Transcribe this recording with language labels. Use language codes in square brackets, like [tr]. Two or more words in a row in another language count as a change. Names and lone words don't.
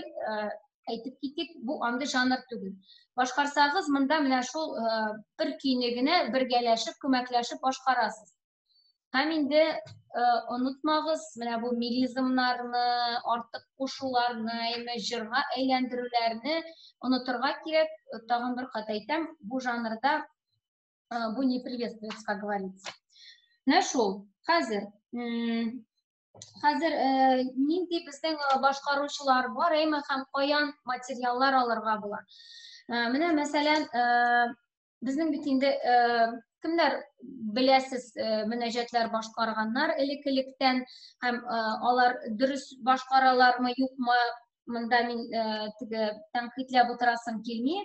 [tt] Әйтеп китик, бу андый жанр түгел. Башкарсагыз, монда менә шул бер көйне генә бергәләшеп, күмәкләшеп башкарасыз. Һәм инде онытмагыз, менә бу мелизмнарны, артык кушуларны, җырга әйләндерүләрне онытырга кирәк. Тагын бер кат әйтәм, бу жанрда бу [ru] не приветствуется, как говорится. [tt] Менә шул. Хәзер нинди безнең башкаручылар бар, һәм каян материаллар алырга була. Менә мәсәлән, безнең бит инде кемнәр беләсез мөнәҗәтләр башкарганнар элек-электән, һәм алар дөрес башкаралармы, юкмы, монда мин теге тәнкыйтьләп утырасым килми.